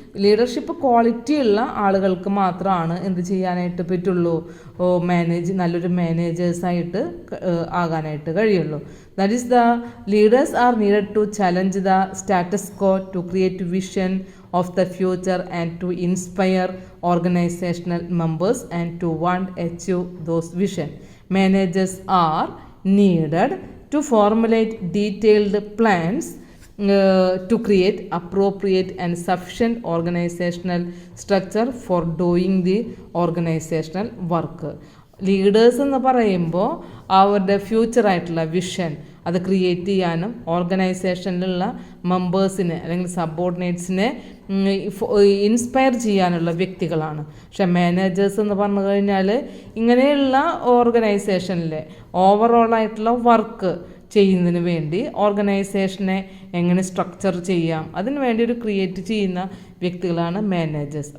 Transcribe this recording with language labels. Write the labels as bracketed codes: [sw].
[ml] Leadership quality ഉള്ള ആളുകൾക്ക് മാത്രമാണ് എന്ത് ചെയ്യാനായിട്ട് പറ്റുള്ളൂ, നല്ലൊരു മാനേജേഴ്സായിട്ട് ആകാനായിട്ട് കഴിയുള്ളൂ. [en] That is the leaders are needed to challenge the status quo, to create vision of the future and to inspire organizational members and to achieve those vision. Managers are needed to formulate detailed plans to create appropriate and sufficient organizational structure for doing the organizational work. [ml] Leaders എന്ന് പറയുമ്പോൾ അവരുടെ ഫ്യൂച്ചറായിട്ടുള്ള vision അത് create ചെയ്യാനും ഓർഗനൈസേഷനിലുള്ള മെമ്പേഴ്സിനെ അല്ലെങ്കിൽ സബോർഡിനേറ്റ്സിനെ inspire ചെയ്യാനുള്ള വ്യക്തികളാണ്. പക്ഷെ managers എന്ന് പറഞ്ഞു കഴിഞ്ഞാൽ ഇങ്ങനെയുള്ള ഓർഗനൈസേഷനിലെ ഓവറോളായിട്ടുള്ള വർക്ക് ചെയ്യുന്നതിന് വേണ്ടി ഓർഗനൈസേഷനെ എങ്ങനെ സ്ട്രക്ചർ ചെയ്യാം അതിന് വേണ്ടി ഒരു ക്രിയേറ്റ് ചെയ്യുന്ന വ്യക്തികളാണ് മാനേജേഴ്സ്.